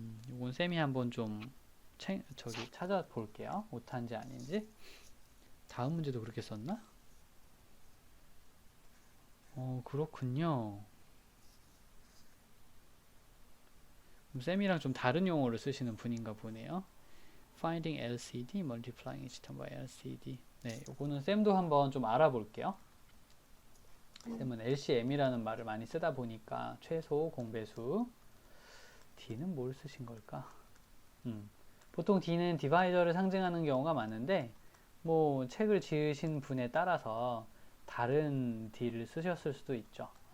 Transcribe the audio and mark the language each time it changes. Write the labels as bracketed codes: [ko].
[ko] 이건 쌤이 한번 좀 찾아볼게요. 오타인지 아닌지. 다음 문제도 그렇게 썼나? 그렇군요. 쌤이랑 좀 다른 용어를 쓰시는 분인가 보네요. [en] Finding LCD, multiplying each term by LCD. [ko] 네, 요거는 쌤도 한번 좀 알아볼게요. 쌤은 LCM이라는 말을 많이 쓰다 보니까 최소 공배수. D는 뭘 쓰신 걸까? 보통 D는 디바이저를 상징하는 경우가 많은데 뭐 책을 지으신 분에 따라서 다른 D를 쓰셨을 수도 있죠.